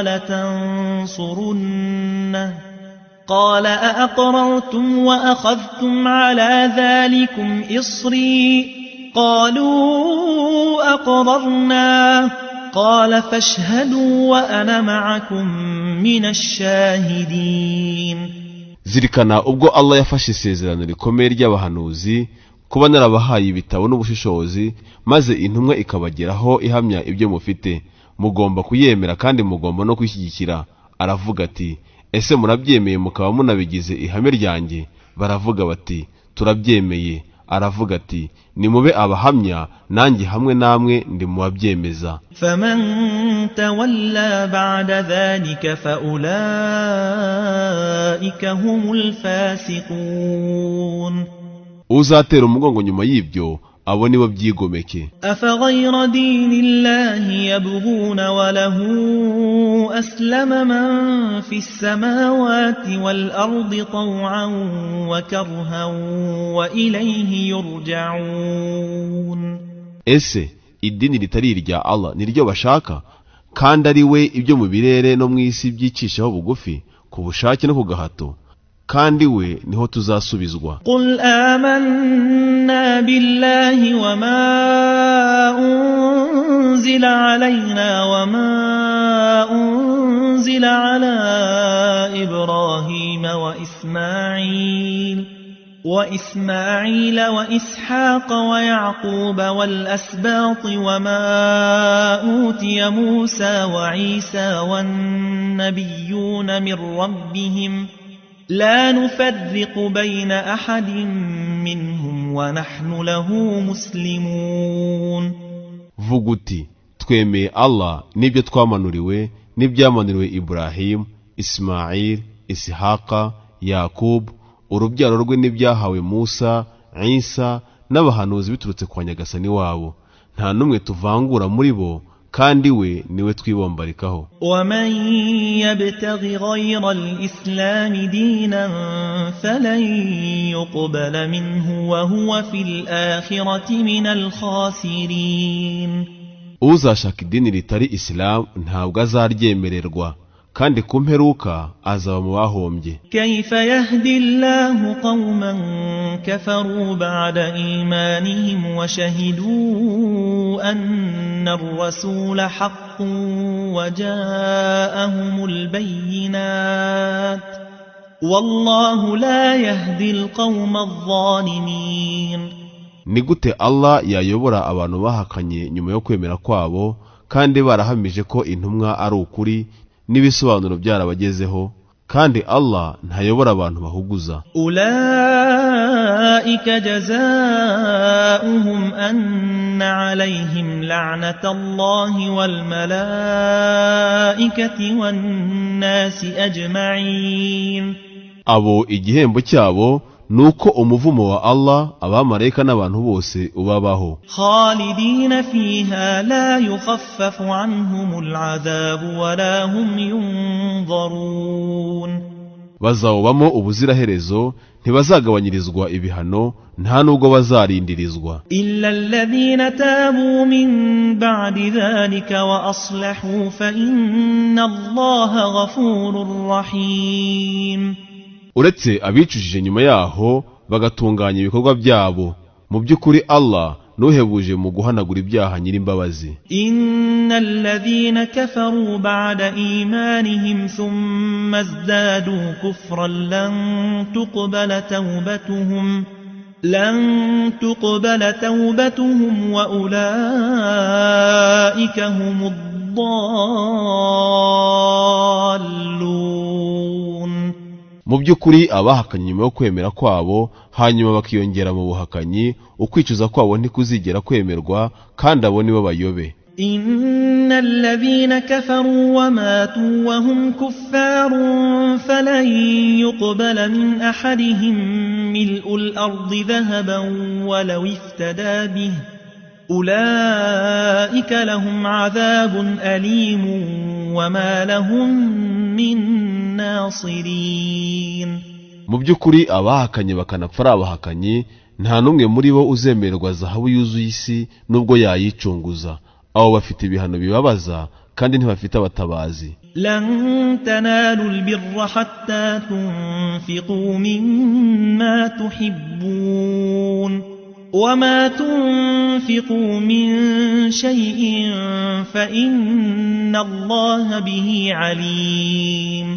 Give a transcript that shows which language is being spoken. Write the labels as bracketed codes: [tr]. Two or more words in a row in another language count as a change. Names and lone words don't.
[ar] ولتنصرنه قال أأقررتم وأخذتم على ذلكم إصري قالوا أقررنا قال فاشهدوا وأنا معكم من الشاهدين. [rw] Zirikana ubwo Allah yafashe isezerano rikomeye ry'abahanuzi kuba narabahaye ibitabo n'ubushishozi, maze intumwa ikabageraho ihamya ibyo mufite, mugomba kuyemera kandi mugomba no kwishyigikira. Aravuga ati ese murabyemeye mukaba munabigize ihame ryanjye? Baravuga bati turabyemeye. Aravuga ati nimube abahamya nanjye hamwe namwe ndi mu babyemeza. [ar] فمن تولى بعد ذلك فأولئك هم الفاسقون. [rw] uzatera umugongo nyuma y'ibyo abo nibo byigomeke. [ar] أفغير دين الله يبغون وله أسلم من في السماوات والأرض طوعا وكرها وإليه يرجعون. [rw] Ese idini ritari irya Allah niryo bashaka, kandi ari we ibyo mu birere no mu isi byicishaho bugufi ku bushake no ku gahato, kandi we niho tuzasubizwa. [ar] قل آمنا بالله وما أنزل علينا وما أنزل على إبراهيم وإسماعيل وإسحاق ويعقوب والأسباط وما أوتي موسى وعيسى والنبيون من ربهم لا نفرق بين أحد منهم ونحن له مسلمون. [rw] Vuga uti twemeye Allah n'ibyo twamanuriwe n'ibyamanuriwe Ibrahim, Ismail, Ishaqa, Yakub, urubyaro rwe n'ibyahawe Musa, Isa n'abahanuzi biturutse kwa Nyagasani wabo, nta numwe tuvangura muri bo, kandi we niwe twibombarikaho. [ar] ومن يبتغي غير الإسلام دينا فلن يقبل منه وهو في الآخرة من الخاسرين. [rw] Uzashaka idini ritari Islam ntabwo azaryemererwa, kandi ku mperuka azaba mu bahombye. [ar] كيف يهدي الله قوما كفروا بعد إيمانهم وشهدوا أن الرسول حق وجاءهم البينات والله لا يهدي القوم الظالمين. [rw] Ni gute Allah yayobora abantu bahakanye nyuma yo kwemera kwabo, kandi barahamije ko intumwa ari ukuri n'ibisobanuro byarabagezeho, kandi Allah ntayobora abantu bahuguza. [ar] أولئك جزاؤهم أن عليهم لعنة الله والملائكة والناس أجمعين. [rw] Abo igihembo cyabo nuko umuvumo wa Allah, abamarayika n'abantu bose ubabaho. [ar] خالدين فيها لا يخفف عنهم العذاب ولا هم ينظرون. [rw] Bazawubamo ubuziraherezo, ntibazagabanyirizwa ibihano, nta nubwo bazarindirizwa. [ar] إلا الذين تابوا من بعد ذلك وأصلحوا فإن الله غفور رحيم. [rw] Uretse abicujije nyuma yaho bagatunganya ibikorwa byabo, mu by'ukuri Allah nuhebuje mu guhanagura ibyaha nyir'imbabazi. [ar] إن الذين كفروا بعد إيمانهم ثم ازدادوا كفرا لن تقبل توبتهم وأولئك هم الضالون. [rw] Mu by'ukuri abahakanye nyuma yo kwemera kwabo hanyuma bakiyongera mu buhakanyi, ukwicuza kwabo ntikuzigera kwemerwa, kandi abo nibo bayobe. [ar] إن الذين كفروا وماتوا وهم كفار فلن يقبل من أحدهم ملء الأرض ذهبا ولو افتدى به أولئك لهم عذاب أليم وما لهم من ناصرين. [rw] Mu by'ukuri abahakanye bakanapfa ari abahakanyi, nta numwe muri bo uzemererwa zahabu yuzuye isi nubwo yayicunguza. Abo bafite ibihano bibabaza, kandi ntibafite abatabazi. [ar] لن تنالوا البر حتى تنفقوا مما تحبون وما تنفقوا من شيء فإن الله به عليم.